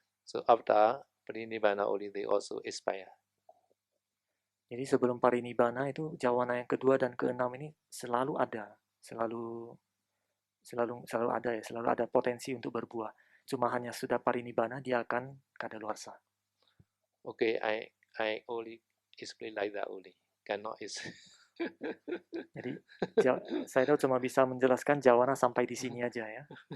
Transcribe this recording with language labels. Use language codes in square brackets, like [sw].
[en] So after parinibbana only they also expire. [id] Jadi sebelum parinibbana itu jhavana yang kedua dan keenam ini selalu ada, selalu ada ya, selalu ada potensi untuk berbuah. Cuma hanya sudah parinibbana dia akan kadaluarsa. [en] Okay, I only explain like that only. Cannot is. [id] Jadi saya cuma bisa menjelaskan jhavana sampai di sini aja ya.